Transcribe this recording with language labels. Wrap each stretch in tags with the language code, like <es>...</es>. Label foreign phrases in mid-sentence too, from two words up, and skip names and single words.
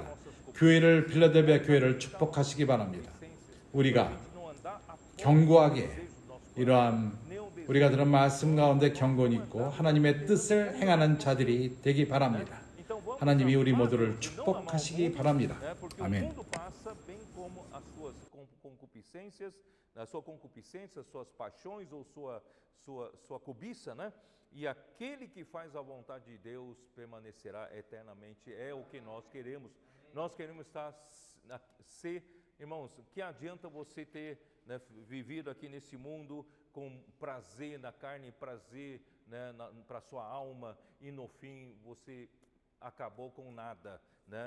<ko>교회를, 빌라델비아 교회를 축복하시기 바랍니다. 우리가 견고하게 이러한 우리가 들은 말씀 가운데 경건이 있고 하나님의 뜻을 행하는 자들이 되기 바랍니다. 하나님이 우리 모두를 축복하시기 바랍니다. 아멘.</ko> <pt>Na sua concupiscência, suas paixões ou sua cobiça, né? E aquele que faz a vontade de Deus permanecerá eternamente. É o que nós queremos. Nós queremos ser, irmãos, que adianta você ter, né, vivido aqui nesse mundo com prazer na carne, prazer, né, para sua alma, e no fim você acabou com nada, né?</pt>